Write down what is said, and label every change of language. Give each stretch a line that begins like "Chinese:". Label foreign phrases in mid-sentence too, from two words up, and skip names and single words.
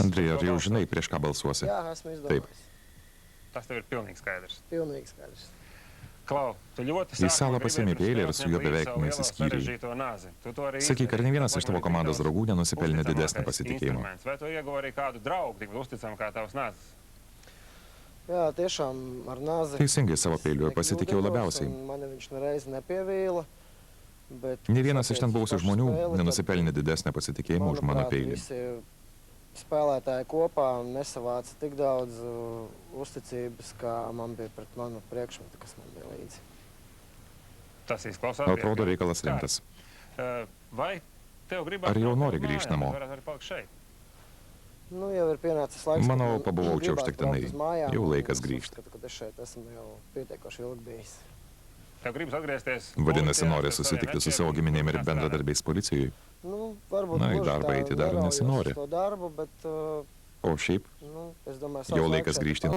Lithuanian: Andrei, ar jau žinai, prieš ką balsuosi?
Latvian: Jā, esmu
Lithuanian: Taip.
Latvian: izdomājis. Tas tev ir pilnīgi skaidrs. Pilnīgi skaidrs. Klau, tu ļoti
Lithuanian: Į salą pasiėmė peilį ir su juo beveik nesiskyrei. Sakyk, ar ne vienas iš tavo komandos draugų nenusipelnė didesnį pasitikėjimą?
Latvian: Vai tu ieguvi arī kādu draugu, tik uzticam kā tavs nāzis? Jā, tiešām ar nāzi.
Lithuanian: Teisingai, savo peiliu pasitikėjau labiausiai.
Latvian: Mane viņš nereiz nepievīla.
Lithuanian: Ne vienas iš ten buvusių žmonių nenusipelnė didesnį pasitikėjimą už mano peilį.
Latvian: Visi spēlētāji kopā nesavāca tik daudz uzticības, kā man bija pret manu priekšmetu, kas man bija līdzi. Tas izklausās.
Lithuanian: Atrodo, reikalas rimtas.
Latvian: Vai tev gribētu...
Lithuanian: Ar jau nori grįžt namo?
Latvian: Nu, jau ir pienācis laiks.
Lithuanian: Manau, pabuvau čia užtektinai. Jau laikas grįžt.
Latvian: Kad es šeit esmu jau pietiekoši ilgi bijis. Tev gribas atgriezties...
Lithuanian: Vadinasi, nori susitikti su savo giminėm ir bendradarbiais policijoje.
Latvian: Nu, varbūt
Lithuanian: Na, į darbą eiti dar nesinori. O šiaip, jau laikas grįžti.